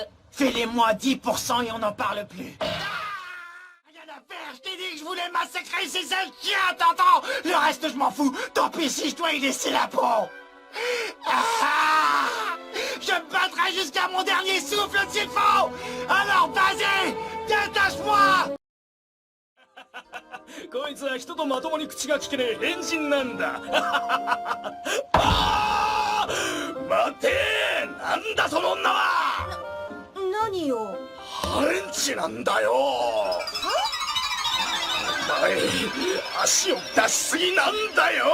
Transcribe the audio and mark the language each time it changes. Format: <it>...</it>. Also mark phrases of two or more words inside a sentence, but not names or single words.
<fr>Filez-moi 10% et on n'en parle plus. Rien à faire, je t'ai dit que je voulais massacrer ces sales chiens, t'entends? Le reste, je m'en fous. Tant pis si je dois y laisser la peau. Ah, je me battrai jusqu'à mon dernier souffle s'il faut. Alors vas-y, détache-moi.</fr> <ja>こいつは人とまともに口が聞けねえ変人なんだ。あー待てー、なんだその女は。何よ。ハレンチなんだよ。おい、足を出しすぎなんだよ。</ja>